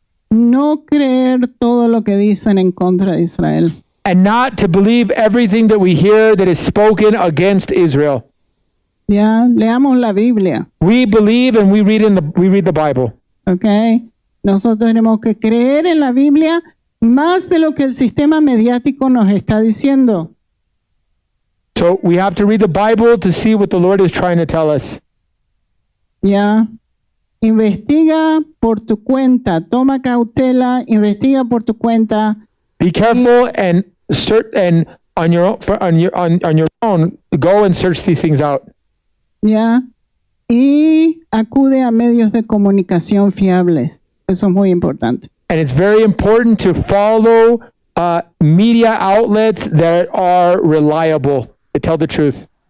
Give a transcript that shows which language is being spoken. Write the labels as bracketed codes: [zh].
[es] No creer todo lo que dicen en contra de Israel. [en] And not to believe everything that we hear that is spoken against Israel. [es] Ya, leamos la Biblia, [en] We believe and we read the Bible. [es] ¿ok? Nosotros tenemos que creer en la Biblia más de lo que el sistema mediático nos está diciendo. [en] So we have to read the Bible to see what the Lord is trying to tell us. [es] Ya, investiga por tu cuenta, toma cautela, investiga por tu cuenta. [en] Be careful and on your own, go and search these things out. [es] ¿Ya? Y acude a medios de comunicación fiables. Eso es muy importante. [en] And it's very important to follow media outlets that are reliable, to tell the truth.